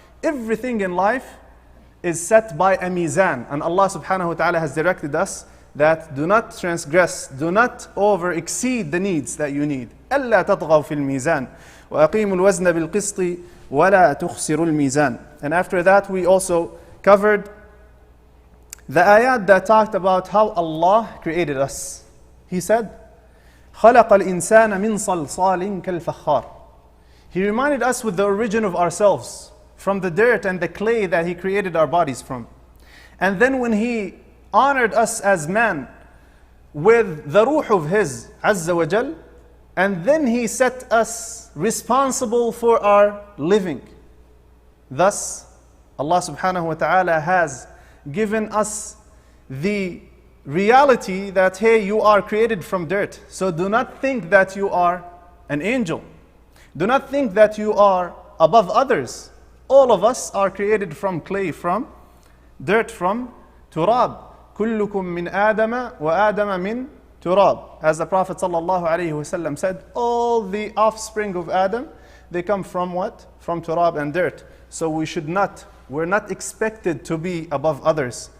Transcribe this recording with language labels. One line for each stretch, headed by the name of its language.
English: Everything in life is set by a mizan, and Allah subhanahu wa ta'ala has directed us that do not transgress, do not exceed the needs that you need.
Arabic: أَلَّا تَطْغَوْا فِي الْمِيزَانِ وَأَقِيمُوا الْوَزْنَ بِالْقِسْطِ وَلَا تُخْسِرُوا الْمِيزَانِ.
English: And after that we also covered the ayat that talked about how Allah created us. He said,
Arabic: خَلَقَ الْإِنسَانَ مِنْ صَلْصَالٍ كَالْفَخَّارِ.
English: He reminded us with the origin of ourselves, from the dirt and the clay that He created our bodies from. And then when He honored us as man with the ruh of His Azza wa Jal, and then He set us responsible for our living. Thus, Allah subhanahu wa ta'ala has given us the reality that, hey, you are created from dirt. So do not think that you are an angel. Do not think that you are above others. All of us are created from clay, from dirt, from turab.
Arabic: كلكم من آدم وآدم من turab.
English: As the Prophet ﷺ said, all the offspring of Adam, they come from what? From turab and dirt. So we're not expected to be above others.